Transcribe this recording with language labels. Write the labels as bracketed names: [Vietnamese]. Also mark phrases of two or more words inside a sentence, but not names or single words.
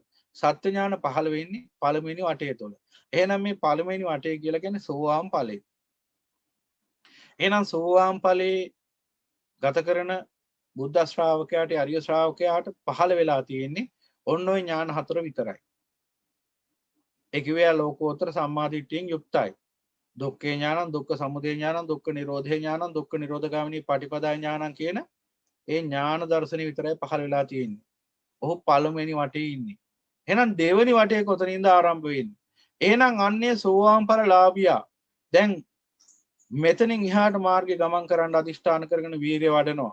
[Sinhala] සත්‍ය ඥාන පහළ වෙන්නේ පළවෙනි වටය තුල. එහෙනම් මේ පළවෙනි වටය කියලා කියන්නේ සෝවාන් ඵලය. එහෙනම් සෝවාන් ඵලයේ ගත කරන බුද්ධ ශ්‍රාවකයාට, අරිය ශ්‍රාවකයාට පහළ වෙලා තියෙන්නේ ඔන්න ඔය ඥාන හතර විතරයි. ඒ කිව්වේ ලෝකෝත්තර සම්මාදිට්ඨියෙන් යුක්තයි. [Pali] දුක්ඛේ ඥානං, දුක්ඛ සමුදය ඥානං, දුක්ඛ නිරෝධේ ඥානං, දුක්ඛ නිරෝධගාමිනී පටිපදා ඥානං [Sinhala] කියන ඒ ඥාන දර්ශනෙ විතරයි පහළ වෙලා තියෙන්නේ. ඔහු පළවෙනි වටේ ඉන්නේ. එහෙනම් දෙවෙනි වටේ කොතනින්ද ආරම්භ වෙන්නේ? එහෙනම් අන්නේ සෝවාන් ඵල ලාභියා දැන් මෙතනින් එහාට මාර්ගේ ගමන් කරන්න අදිෂ්ඨාන කරගෙන වීරිය වඩනවා.